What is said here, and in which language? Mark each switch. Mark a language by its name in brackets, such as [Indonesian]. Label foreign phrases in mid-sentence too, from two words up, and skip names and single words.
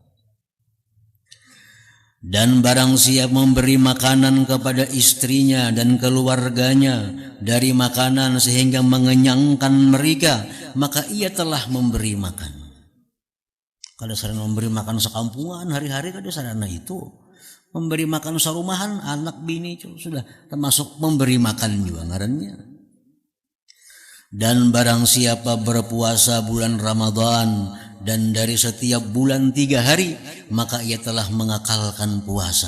[Indonesian] Dan barang siapa memberi makanan kepada istrinya dan keluarganya dari makanan sehingga mengenyangkan mereka, maka ia telah memberi makan. Kalau sarana memberi makan sekampungan hari-hari kada sarana itu. Memberi makan sarumahan anak bini itu sudah termasuk memberi makan juga ngarannya. Dan barang siapa berpuasa bulan Ramadan dan dari setiap bulan 3 hari, maka ia telah mengakalkan puasa.